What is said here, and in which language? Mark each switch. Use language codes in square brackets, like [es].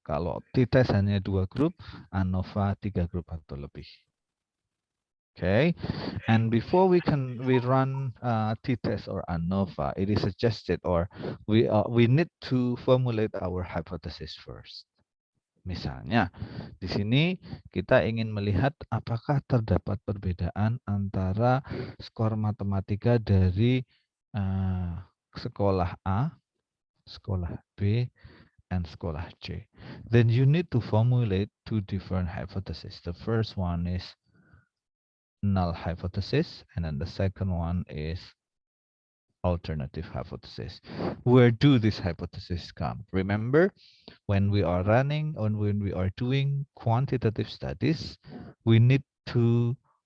[id] Kalau t-test hanya 2 grup, ANOVA 3 grup atau lebih. [en] Okay, and before we run t-test or ANOVA, it is suggested or we need to formulate our hypothesis first. [id] Misalnya, di sini kita ingin melihat apakah terdapat perbedaan antara skor matematika dari sekolah A, sekolah B, and sekolah C. [en] Then you need to formulate two different hypotheses. The first one is null hypothesis, and then the second one is alternative hypothesis. Where do these hypotheses come? Remember, when we are running or when we are doing quantitative studies, we need to